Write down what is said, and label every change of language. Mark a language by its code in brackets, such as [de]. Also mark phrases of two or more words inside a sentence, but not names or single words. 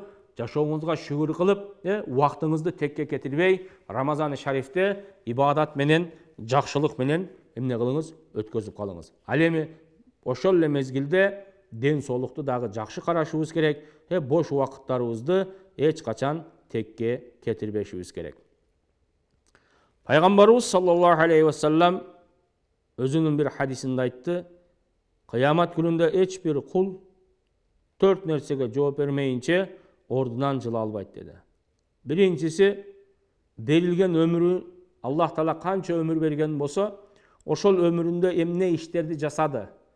[ky] Жашооңузга шүгүр кылып, убактыңызды текке кетирбей, Рамазан шарифте ибадат менен, жакшылык менен эмне кылыңыз? Өткөзүп калыңыз. Ал эми ошол эле мезгилде ден соолукту дагы жакшы карашыбыз керек. Бош убакыттарыбызды эч качан текке кетирбешибиз керек. Пайгамбарыбыз [ar] صلى الله عليه وسلم [ky] өзүнүн бир хадисинде айтты: кыямат күнүндө эч бир кул 4 нерсеге жооп бермейинче ордунан жыла албайт деди. Биринчиси, берилген өмүрү, Аллах Таала канча өмүр берген болсо, ошол өмүрүндө эмне иштерди жасады?